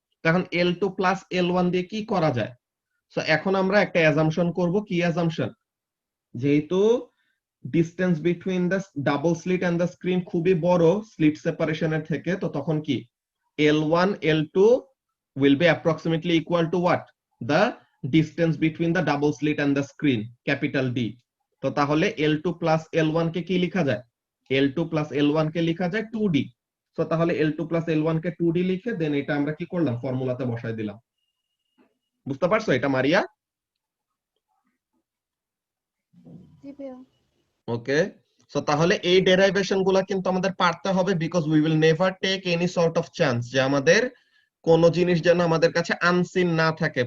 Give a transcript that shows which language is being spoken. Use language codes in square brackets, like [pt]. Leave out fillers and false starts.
[bn] তখন L2 plus L1 দিয়ে কি করা যায়? সো এখন আমরা একটা অ্যাজাম্পশন করব। কি অ্যাজাম্পশন? যেহেতু distance between the double slit and the screen খুবই বড় স্লিট সেপারেশনের থেকে, তো তখন কি [en] L1 L2 will be approximately equal to what? The distance between the double slit and the screen, capital D. [bn] তো তাহলে L2 plus L1 কে কি লেখা যায়? L2 plus L1 কে লেখা যায় 2D। সো তাহলে L2 plus L1 কে 2D লিখে দেন এটা আমরা কি করলাম? ফর্মুলাতে বসাই দিলাম। বুঝতে পারছো এটা মারিয়া? জি ভাইয়া। ওকে। সো তাহলে এই ডেরাইভেশন গুলা কিন্তু আমাদের পারতে হবে, [en] because we will never take any sort of chance [bn] যে আমাদের কোনো জিনিস যেন আমাদের কাছে আনসিন না থাকে।